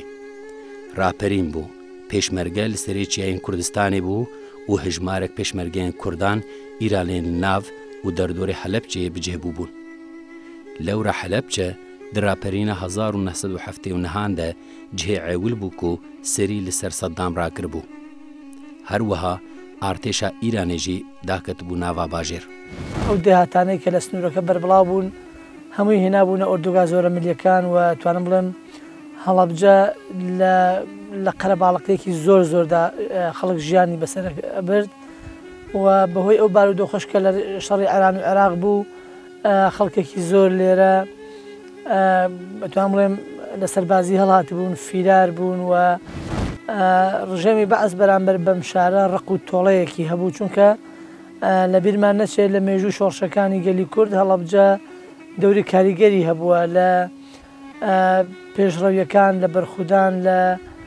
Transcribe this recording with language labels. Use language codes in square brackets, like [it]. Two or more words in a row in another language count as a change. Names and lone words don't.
[ku] Raperîn bû, pêşmerge li serê Çiyayên Kurdistanê bû û hejmarek pêşmergeyên Kurdan Îranê li nav û derdorê Helepçeyê bicêbûbûn. Lewra Helepçe di raperîna 1979 de cihê ewil bû ku serî li ser Saddam rakiribû. Her wiha artêşa Îranê jî daketibû nava bajêr. [ckb] ئەو دێهاتانەی کە لە سنوورەکە بەربڵاو بوون هەمووی هێنابوونە ئۆردوگا زۆرە ملیەکان و توانم بڵێم هەڵەبجە لە قەرەباڵقەیەکی زۆر زۆردا خەڵک ژیانی بەسەر برد و بەهۆی ئەو بارودۆخۆشکە لە شەڕی ئێران و عێراق بوو خەڵکێکی زۆر لێرە بەتوانم بڵێم لە سەربازی هەڵهات بوون فیرار بوون و ڕژێمی بەعەز بەرامبەر بەم شارە ڕق و تۆڵەیەکی هەبوو چونکە لە بیرمان نەچێت لە مێژوو شۆڕشەکانی گەلی کورد هەڵەبجە دەوری کاریگەری هەبووە لە پێشڕەویەکان لە بەرخودان لە